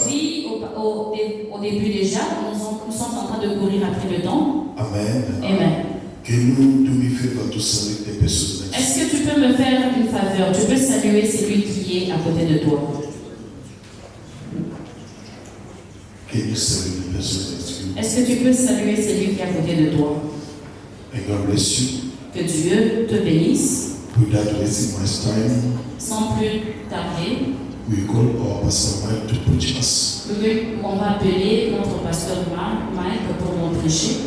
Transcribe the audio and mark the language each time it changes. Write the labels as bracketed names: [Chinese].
[French] l'ai dit au début déjà, nous sommes en train de courir après le temps. [English] Amen. Amen. Can you do me a favor to salute the person next [French] Est-ce que tu peux me faire une faveur? Tu peux saluer celui qui est à côté de toi. [English] Can you salute the person next to you? [French] Est-ce que tu peux saluer celui qui est à côté de toi? [English] And God bless you. [French] Que Dieu te bénisse. [English] Without wasting much time, [French] Sans plus tarder, [English] we call our pastor Mike to preach us [French] on va appeler notre pasteur Mike pour nous prêcher.